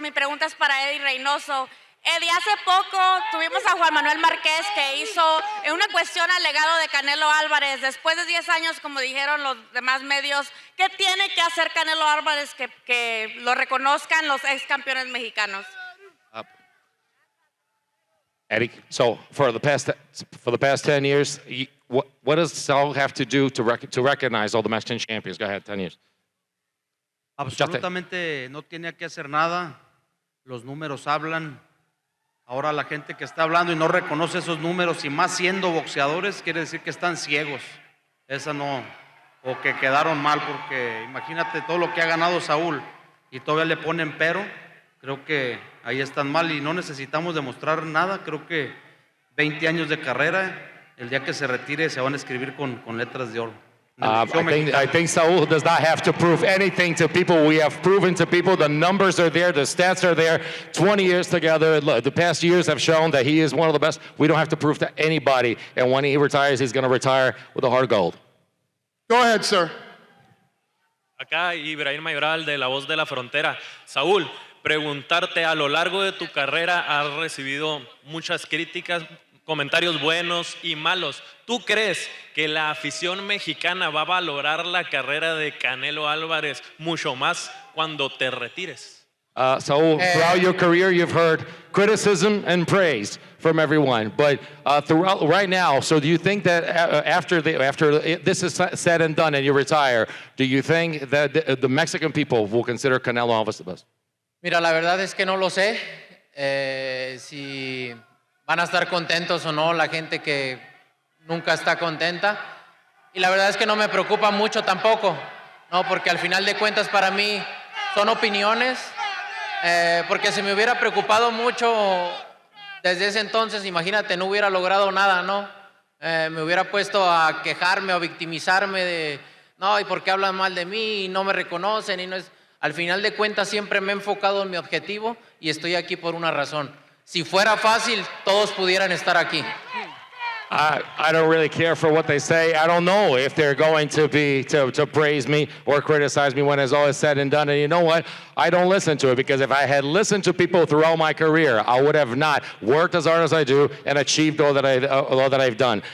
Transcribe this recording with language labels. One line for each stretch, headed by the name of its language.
Spanish: Mi pregunta es para Eddie Reynoso. Eddie, hace poco tuvimos a Juan Manuel Márquez que hizo una cuestión al legado de Canelo Álvarez. Después de 10 años, como dijeron los demás medios, ¿qué tiene que hacer Canelo Álvarez que lo reconozcan los ex campeones mexicanos?
English: Eddie, so for the past 10 years, what does Saul have to do to recognize all the Mexican champions? Go ahead, 10 years.
Spanish: Absolutamente no tiene que hacer nada. Los números hablan. Ahora la gente que está hablando y no reconoce esos números, y más siendo boxeadores, quiere decir que están ciegos. Esa no, o que quedaron mal, porque imagínate todo lo que ha ganado Saúl y todavía le ponen pero. Creo que ahí están mal y no necesitamos demostrar nada. Creo que 20 años de carrera, el día que se retire se van a escribir con letras de oro.
English: I think Saul does not have to prove anything to people. We have proven to people. The numbers are there. The stats are there. 20 years together. The past years have shown that he is one of the best. We don't have to prove to anybody. And when he retires, he's going to retire with a heart of gold. Go ahead, sir.
Spanish: Acá Ibrahim Mayoral de La Voz de la Frontera. Saúl, preguntarte, a lo largo de tu carrera has recibido muchas críticas, comentarios buenos y malos. ¿Tú crees que la afición mexicana va a valorar la carrera de Canelo Álvarez mucho más cuando te retires?
English: So throughout your career, you've heard criticism and praise from everyone. But throughout right now, so do you think that after this is said and done and you retire, do you think that the Mexican people will consider Canelo Alvarez the best?
Spanish: Mira, la verdad es que no lo sé. Si van a estar contentos o no la gente que nunca está contenta. Y la verdad es que no me preocupa mucho tampoco, ¿no? Porque al final de cuentas para mí son opiniones. Porque si me hubiera preocupado mucho desde ese entonces, imagínate, no hubiera logrado nada, ¿no? Me hubiera puesto a quejarme o victimizarme de, no, ¿y por qué hablan mal de mí? Y no me reconocen. Y no es... Al final de cuentas siempre me he enfocado en mi objetivo y estoy aquí por una razón. Si fuera fácil, todos pudieran estar aquí.
English: I don't really care for what they say. I don't know if they're going to praise me or criticize me when it's all said and done. And you know what? I don't listen to it, because if I had listened to people throughout my career, I would have not worked as hard as I do and achieved all that I've done.